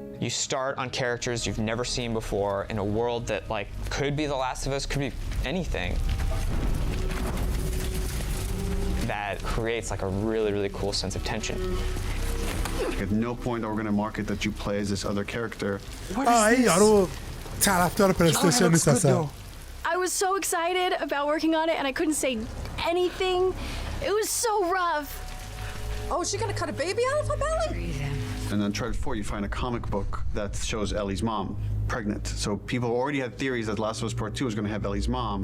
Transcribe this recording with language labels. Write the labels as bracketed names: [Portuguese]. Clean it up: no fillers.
[English] You start on characters you've never seen before in a world that like could be The Last of Us, could be anything. That creates like a really, really cool sense of tension. At no point are we going to market that you play as this other character. [Persian] یارو طرفدار پلی‌استیشن نیست اصلا. [English] I was so excited about working on it and I couldn't say anything. It was so rough. Oh, is she gonna cut a baby out of her belly? And then Uncharted 4, you find a comic book that shows Ellie's mom pregnant. So people already had theories that Last of Us Part 2 was going to have Ellie's mom.